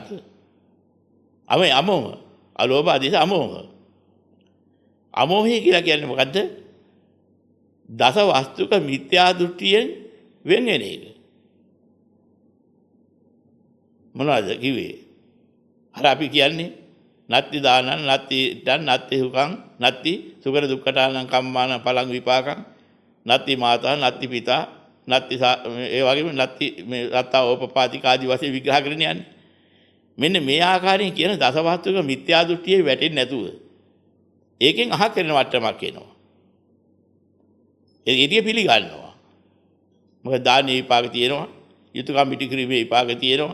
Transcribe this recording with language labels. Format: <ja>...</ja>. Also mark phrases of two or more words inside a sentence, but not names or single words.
<si>අමෝහ. අලෝභ ආදීස අමෝහ. අමෝහය කියලා කියන්නේ මොකද්ද? දස වස්තුක මිත්‍යා දෘෂ්ටියෙන් වෙන වෙන එක. මොනවද කිව්වේ? අර අපි කියන්නේ</si> <pi>නත්ති දානං නත්ති දන් නත්ති හුකං නත්ති සුකර දුක්ඛතානං කම්මාන පලං විපාකං නත්ති මාතා නත්ති පිතා නත්ති</pi> <si>ඒ වගේම</si> <pi>නත්ති මේ රත්තා ඕපපාතික</pi> <si>ආදී වශයෙන් විග්‍රහ කරගෙන යන්නේ. මෙන්න මේ ආකාරයෙන් කියන දසවස්තුක මිත්‍යා දෘෂ්ටියේ වැටෙන්නේ නැතුව ඒකෙන් අහක් කරන වට්ටමක් එනවා. ඒකේ පිළිගන්නවා. මොකද දාන විපාක තියෙනවා, යුතුයකම් පිටි කිරීමේ විපාක තියෙනවා.</si>